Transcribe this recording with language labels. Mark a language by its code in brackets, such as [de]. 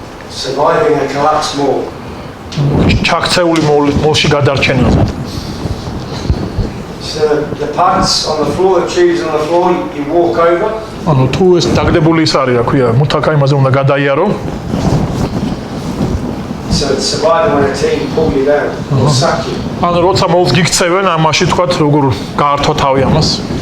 [en] Surviving a collapse maul. [ka] ჩაქცეული მოლში გადარჩენაზე. [en] So the pads on the floor, the tubes on the floor, you walk over. [ka] ანუ თუ ეს დაგდებული ის არის, რა ქვია, მუთაკა იმაზე უნდა გადაიარო. [en] So it's surviving when a team pull you down or sack you. [ka] ანუ როცა მოლს გიქცევენ, ამაში თქვათ როგორ გაართო თავი ამას.